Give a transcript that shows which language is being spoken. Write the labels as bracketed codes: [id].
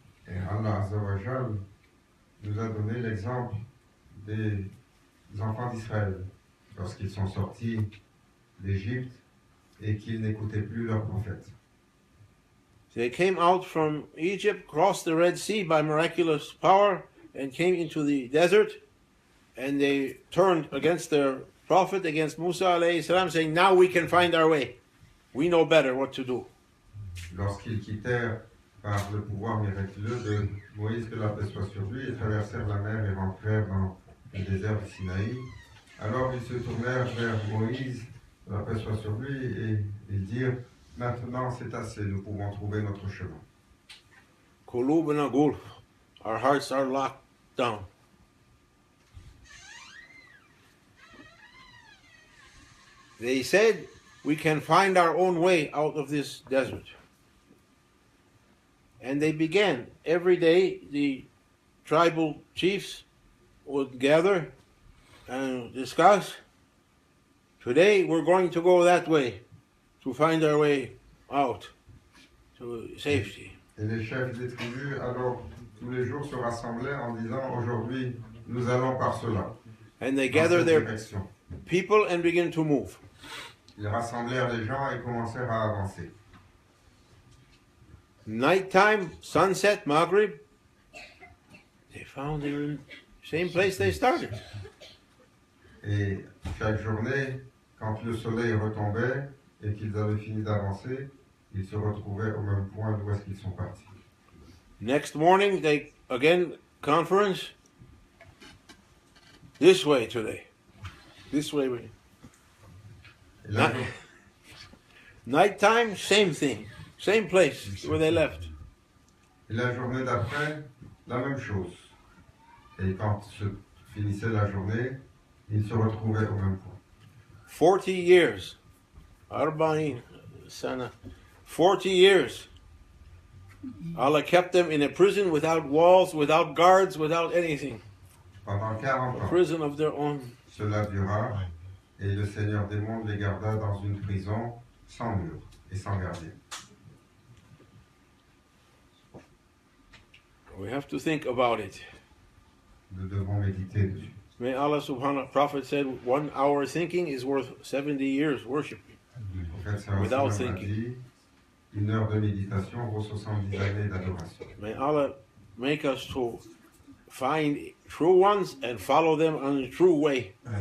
[fr] Et Allah Azza wa Jal nous a donné l'exemple des enfants d'Israël lorsqu'ils sont sortis d'Égypte et qu'ils n'écoutaient plus leur prophète. [en] They came out from Egypt, crossed the Red Sea by miraculous power, and came into the desert, and they turned against their prophet, against Musa alayhi salam, saying, now we can find our way. We know better what to do. [fr] Lorsqu'ils quittèrent par le pouvoir miraculeux de Moïse, que la paix soit sur lui, et traversèrent la mer et rentrèrent dans le désert du Sinaï, alors ils se tournèrent vers Moïse, que la paix soit sur lui, et ils dirent, maintenant c'est assez, nous pouvons trouver notre chemin. [ar] Qulubuna gulf. [en] Our hearts are locked down. they said, we can find our own way out of this desert. And they began. Every day, the tribal chiefs would gather and discuss. Today, we're going to go that way to find our way out to safety. [fr] Et les chefs des tribus, alors, tous les jours se rassemblaient en disant, aujourd'hui, nous allons par cela. [en] And they gather their people and begin to move. [fr] Ils rassemblèrent les gens et commencèrent à avancer. [en] Nighttime, sunset, Maghrib, they found they were in the same place they started. [fr] Et chaque journée, quand le soleil retombait et qu'ils avaient fini d'avancer, ils se retrouvaient au même point d'où est-ce qu'ils sont partis. [en] Next morning, they again conference. This way today. This way. Nighttime, same thing. Same place where they left. [fr] Et la journée d'après, la même chose. Et quand se finissait la journée, ils se retrouvaient au même point. [en] 40 years. 40 sana. 40 years. Allah kept them in a prison without walls, without guards, without anything. [fr] Pendant 40 ans. [en] A prison of their own. [fr] Cela dura, et le Seigneur des mondes les garda dans une prison sans mur et sans gardien. [en] We have to think about it. [fr] Nous devons méditer dessus. [en] May Allah subhanahu wa ta'ala, Prophet said, 1 hour thinking is worth 70 years worshiping. Without thinking. [fr] Une heure de méditation vaut 70 années d'adoration. [en] May Allah make us to find true ones and follow them on the true way.